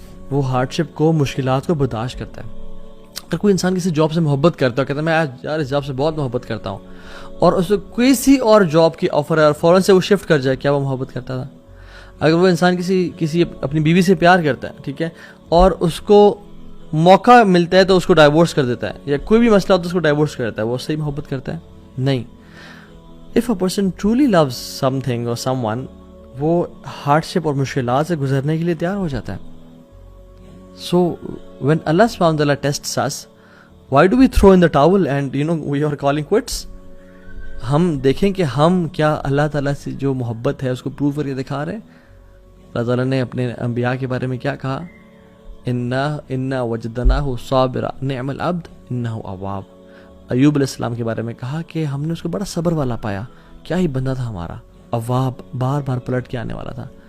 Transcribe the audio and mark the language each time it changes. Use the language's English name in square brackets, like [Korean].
[Urdu] وہ ہارڈ شپ کو مشکلات کو برداشت کرتا ہے. اگر کوئی انسان کسی جاب سے محبت کرتا ہے کہتا ہے میں یار اس جاب سے بہت محبت کرتا ہوں اور اس کو کسی اور جاب کی آفر ہے اور فوراً سے وہ شفٹ کر جائے, کیا وہ محبت کرتا تھا؟ اگر وہ انسان کسی اپنی بیوی سے پیار کرتا ہے ٹھیک ہے اور اس کو موقع ملتا ہے تو اس کو ڈائیورس کر دیتا ہے یا کوئی بھی مسئلہ ہوتا ہے اس کو ڈائیورس کر دیتا ہے, وہ صحیح محبت کرتا ہے؟ نہیں. [English] if a person truly loves something اور someone [Urdu] وہ ہارڈ شپ اور مشکلات سے گزرنے کے لیے تیار ہو جاتا ہے. [English] So when Allah subhanahu wa ta'ala tests us, why do we throw in the towel and we are calling quits? [Urdu] ہم دیکھیں کہ ہم کیا اللہ تعالیٰ سے جو محبت ہے اس کو پروو کر کے دکھا رہے ہیں. اللہ تعالیٰ نے اپنے انبیاء کے بارے میں کیا کہا؟ [Arabic] انا وجدناہ صابرا نعم العبد انہ اواب. [Urdu] ایوب علیہ السلام کے بارے میں کہا کہ ہم نے اس کو بڑا صبر والا پایا, کیا ہی بندہ تھا ہمارا, اواب, بار بار پلٹ کے آنے والا تھا.